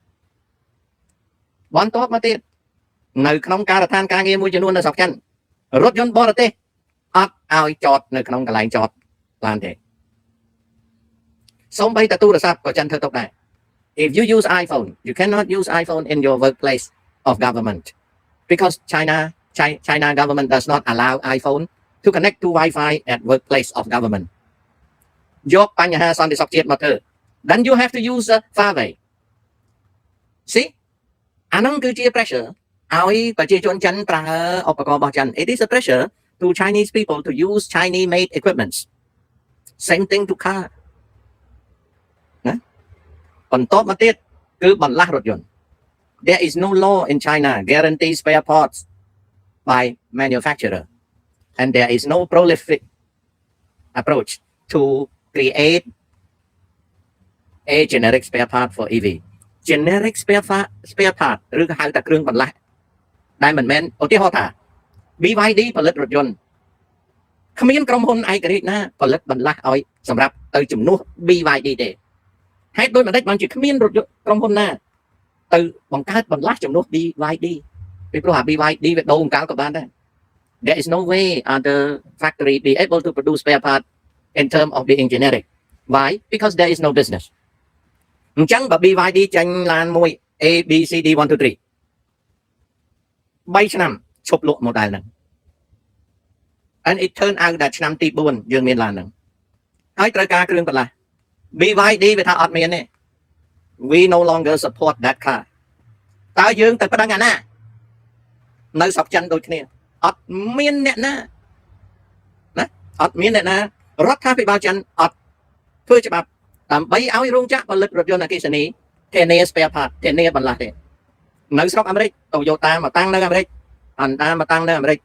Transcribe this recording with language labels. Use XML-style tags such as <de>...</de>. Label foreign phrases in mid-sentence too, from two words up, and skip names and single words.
<km>បន្ទាប់មកទៀតនៅក្នុងការដ្ឋានការងារមួយចំនួននៅស្រុកចិនរថយន្តបរទេសអត់ឲ្យចតនៅក្នុងកន្លែងចតឡានទេ សូម្បីតែទូរស័ព្ទក៏ចិនធ្វើទុកដែរ</km> <en>if you use iPhone you cannot use iPhone in your workplace of government because China government does not allow iPhone to connect to Wi-Fi at workplace of government</en> <km>យកបញ្ហាសន្តិសុខជាតិមកធ្វើ</km> <en>then you have to use Huawei see</en> <km>អាហ្នឹងគឺជា pressure ឲ្យប្រជាជនចិនប្រើឧបករណ៍របស់ចិន</km> <en>it is a pressure to Chinese people to use Chinese made equipments same thing to car</en> <km>ណាបន្ទាប់មកទៀតគឺបន្លាស់រថយន្ត</km> <en>there is no law in China guarantee spare parts by manufacturer and there is no prolific approach to create a generic spare part for EV generic spare part</en> <km>ឬក៏ហៅថាគ្រឿងបន្លាស់ដែលមិនមែនឧទាហរណ៍ថា BYD ផលិតរថយ ន្តគ្មានក្រុមហ៊ុនឯករាជ្យណាផលិតបន្លាស់ឲ្យសម្រាប់ទៅជំនួស BYD ទេហេតុដូចម្ដេចបានជាគ្មានរថយន្តក្រុមហ៊ុនណាទៅបង្កើតបន្លាស់ជំនួស BYD ពីព្រោះអា BYD វាដូរអង្កលក៏បានដែរ</km> <en>there is no way other factory be able to produce spare part in term of being generic why because there is no business</en> <km>អញ្ចឹងបើ BYD ចាញ់ឡានមួយ A B C D 1 2 3 3ឆ្នាំឈប់លក់ model ហ្នឹង</km> <en>and it turn out</en> <km>ដែលឆ្នាំទី4យើងមានឡានហ្នឹងហើយត្រូវការគ្រឿងបន្លាស់ BYD វាថាអត់មានទេ</km> <en>we no longer support that car</en> <km>តើយើងទៅប្តឹងអាណានៅ ស្រុកចិនដូចគ្នាអត់មានអ្នកណាអត់មានអ្នកណារដ្ឋាភិបាលចិនអត់ធ្វើច្បាប់ដើម្បីឲ្យរោងចក្រផលិតរថយន្តអ គ្គិសនីធានា</km> <en>spare part</en> <km>ធានាបន្លាស់ទេនៅស្រុកអាមេរិក Toyota មកតាំងនៅអាមេរិក Honda មកតាំងនៅអាមេរិក</km>